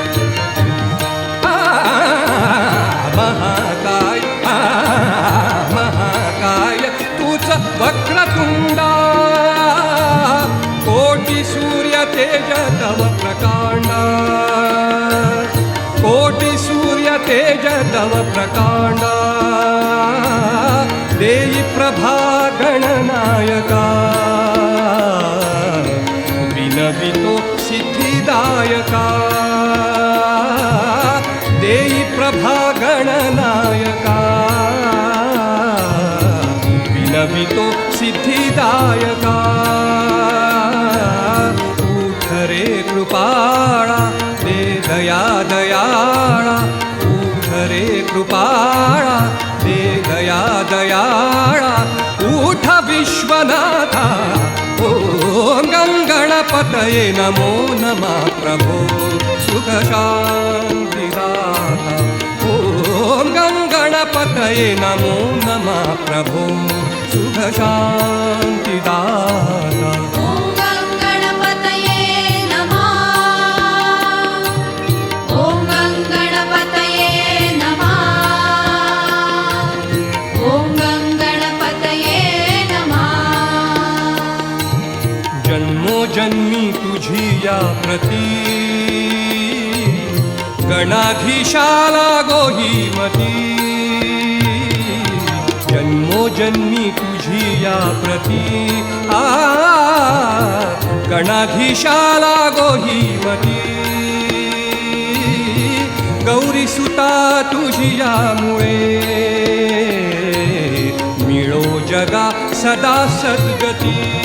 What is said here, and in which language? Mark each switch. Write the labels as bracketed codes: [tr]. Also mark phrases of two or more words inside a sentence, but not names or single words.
[mr] महाकाय तूच वक्रतुंडा कोटि सूर्य तेज तव प्रकांडा कोटि सूर्य तेज तव प्रकांडा देई प्रभा गणनायका सिद्धिदायका देई प्रभा गणनायका विनवितो सिद्धिदायका उठ रे कृपाळा दे दया दयाळा उठ रे कृपाळा दे दया दयाळा उठ विश्वनाथा [sa] ॐ गणपतये नमो नमः [mr] प्रभो सुख शान्तिदाता [sa] ॐ गणपतये नमो नमः [mr] प्रभो सुख शान्तिदाता [sa] ॐ गणपतये नमः ॐ गणपतये नमः ॐ गणपतये नमः [mr] जन्मोजन्मी तुझी या प्रती गणाधीशाला गोहीमती जन्मोजन्मी तुझी या प्रती गणाधीशाला गोहीमती गौरीसुता तुझी यामुळे मिळो जगा सदा सद्गती